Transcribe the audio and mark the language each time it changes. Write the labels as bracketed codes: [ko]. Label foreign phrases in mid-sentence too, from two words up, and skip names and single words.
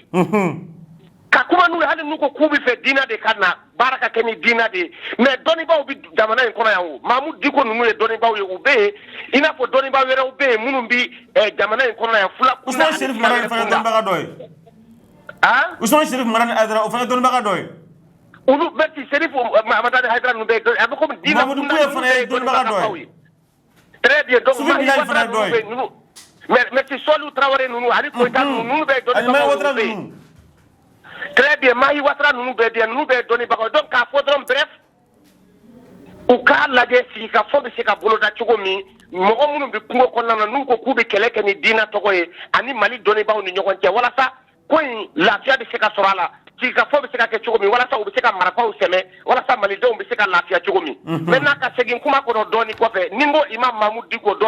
[bm] Ka kuma n'u ye hali n'u ko k'u bɛ fɛ diinɛ de ka na baara ka kɛ ni diinɛ de ye mais dɔnnibaaw bɛ jamana in kɔnɔ yan o Mahamudu Diko ninnu ye dɔnnibaaw ye u bɛ yen i n'a fɔ dɔnnibaaw wɛrɛw bɛ yen minnu bɛ jamana in kɔnɔ yan fula kunda ani Usman Sherif Marani fana dɔnnibaga dɔ ye. Usman Sherif Marani Haidara o fana dɔnnibaga dɔ ye. Olu bɛ ti Sherif Marani Haidara ninnu bɛ yen a bɛ komi diinɛ Mahamudu Kouye fana ye dɔnnibaga dɔ ye. [fr] Très bien donc [bm] Soufi Bilal fana dɔ ye. mais si Solu Traoré ninnu ani Koyita ninnu bɛ dɔnnibagaw bɛ yen. [fr] Très bien [bm] Mahi Ouattara ninnu bɛ bien ninnu bɛ dɔnnibagaw donc k'a fɔ dɔrɔn bref u k'a lajɛ sigikafɔ bɛ se ka boloda cogo min mɔgɔ minnu bɛ kungo kɔnɔna na n'u ko k'u bɛ kɛlɛ kɛ ni diinɛ tɔgɔ ye ani Mali dɔnnibagaw ni ɲɔgɔn cɛ walasa ko in lafiya bɛ se ka sɔrɔ a la sigikafɔ bɛ se ka kɛ cogo min walasa u bɛ se ka marifaw sɛmɛ walasa malidenw bɛ se ka lafiya cogo min maintenant ka segin kuma kɔnɔ dɔɔni kɔfɛ ni n ko Imam Mahamudu Diko dɔ